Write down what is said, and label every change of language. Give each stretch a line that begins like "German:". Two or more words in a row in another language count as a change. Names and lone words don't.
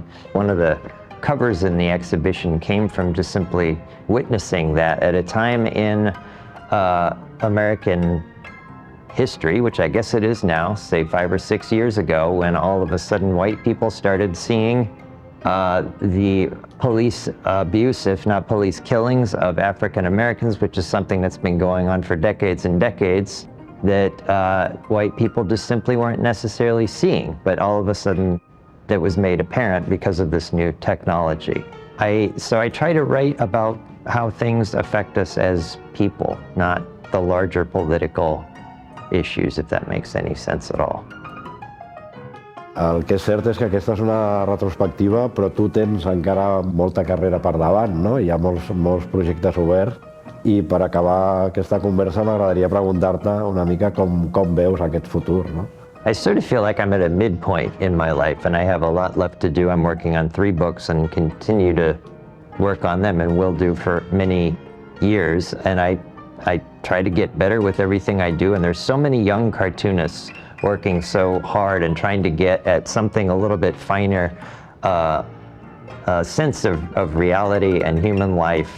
English: One of the covers in the exhibition came from just simply witnessing that at a time in American history, which I guess it is now, say 5 or 6 years ago, when all of a sudden white people started seeing the police abuse, if not police killings, of African Americans, which is something that's been going on for decades and decades, that white people just simply weren't necessarily seeing. But all of a sudden, that was made apparent because of this new technology. So I try to write about how things affect us as people, not the larger political issues, if that makes any sense at all.
Catalan: El que és cert és que aquesta és una retrospectiva, però tu tens encara molta carrera per davant, no? Hi ha molts projectes oberts, i per acabar aquesta conversa m'agradaria preguntar-te una mica com veus aquest futur, no?
English: I sort of feel like I'm at a midpoint in my life, and I have a lot left to do. I'm working on 3 books and continue to work on them, and will do for many years. And I try to get better with everything I do, and there's so many young cartoonists working so hard and trying to get at something a little bit finer, sense of reality and human life.